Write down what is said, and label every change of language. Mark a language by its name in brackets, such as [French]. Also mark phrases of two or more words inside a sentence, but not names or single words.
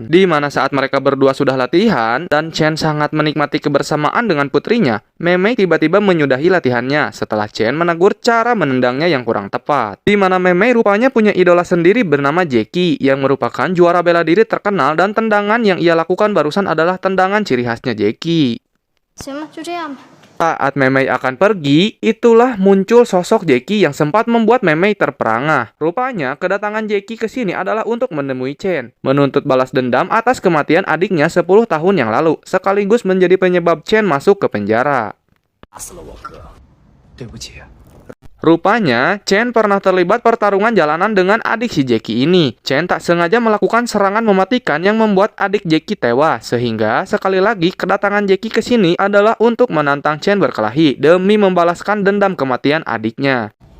[Indonesian] Di mana saat mereka berdua sudah latihan dan Chen sangat menikmati kebersamaan dengan putrinya, Meme tiba-tiba menyudahi latihannya setelah Chen menegur cara menendangnya yang kurang tepat. Di mana Meme rupanya punya idola sendiri bernama Jackie yang merupakan juara bela diri terkenal dan tendangan yang ia lakukan barusan adalah tendangan ciri khasnya Jackie. [Chinese] 行了，就这样吧。 [Indonesian] Saat Memei akan pergi, itulah muncul sosok Jackie yang sempat membuat Memei terperangah. Rupanya, kedatangan Jackie ke sini adalah untuk menemui Chen, menuntut balas dendam atas kematian adiknya 10 tahun yang lalu, sekaligus menjadi penyebab Chen masuk ke penjara. [Chinese] 打死了我哥，对不起。 [Indonesian] Rupanya, Chen pernah terlibat pertarungan jalanan dengan adik si Jackie ini. Chen tak sengaja melakukan serangan mematikan yang membuat adik Jackie tewas, sehingga sekali lagi kedatangan Jackie ke sini adalah untuk menantang Chen berkelahi demi membalaskan dendam kematian adiknya.